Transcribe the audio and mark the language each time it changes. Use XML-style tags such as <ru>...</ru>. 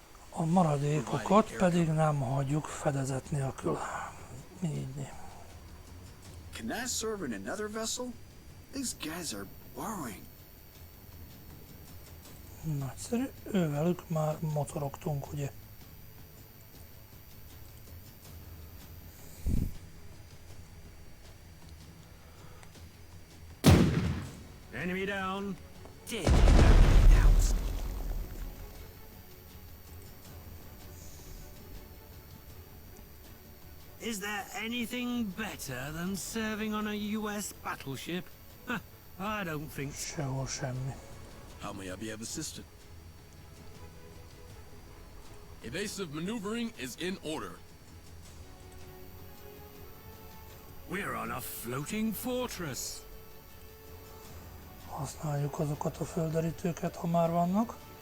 <hu>A maradékokat pedig nem hagyjuk fedezet nélkül. Így.</hu> <en>Can I serve in another vessel? These guys are borrowing.</en> <hu>Nagyszerű. Ővelük már mocorogtunk, ugye?</hu> <en>Enemy down. Dead. Is there anything better than serving on a US battleship? Huh, I don't think so.</en> <hu>Sehol semmi.</hu> <en>How may I be of assistance? Evasive maneuvering is in order. We're on a floating fortress.</en> <hu>Használjuk azokat a földerítőket, ha már vannak.</hu>